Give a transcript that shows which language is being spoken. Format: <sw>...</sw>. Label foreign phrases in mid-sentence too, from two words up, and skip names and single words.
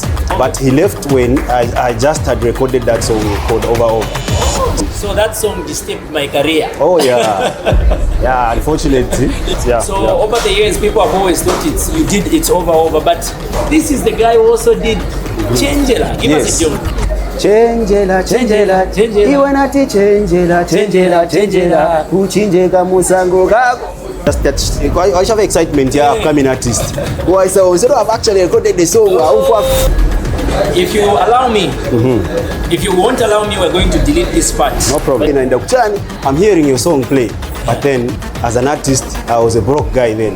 <en>But he left when I just had recorded that song called Over. So that song disturbed my career. Oh yeah. Yeah, unfortunately. Yeah. So over the years, people have always thought it's over, but this is the guy who also did Changela. Give us a joke.</en> <bem>Changela, iwe nati changela, kuchinjeka musango kako.</bem> <en>Just that, I have excitement here, upcoming artist. Who I say, instead of actually recorded the song, if you allow me, if you won't allow me, we're going to delete this part. No problem. In the I'm hearing your song play, but then as an artist, I was a broke guy then.</en>